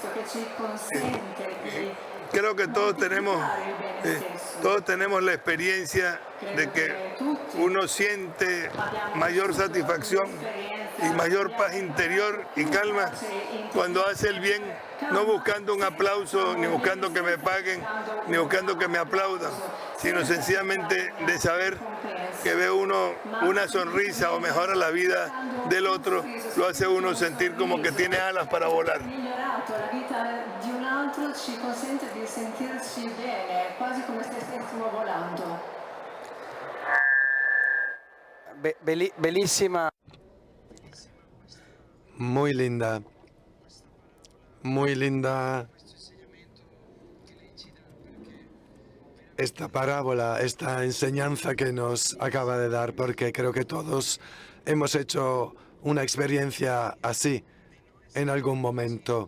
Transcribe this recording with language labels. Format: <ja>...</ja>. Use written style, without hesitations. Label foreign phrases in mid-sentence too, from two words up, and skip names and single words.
<es>Creo que todos tenemos la experiencia de que uno siente mayor satisfacción y mayor paz interior y calma cuando hace el bien, no buscando un aplauso, ni buscando que me paguen, ni buscando que me aplaudan, sino sencillamente de saber que ve uno una sonrisa o mejora la vida del otro, lo hace uno sentir como que tiene alas para volar.</es> <it>Ci consente di sentirci bene, quasi come se stessimo volando. Bellissima.</it> <es>Muy linda. Muy linda esta parábola, esta enseñanza que nos acaba de dar, porque creo que todos hemos hecho una experiencia así en algún momento.</es>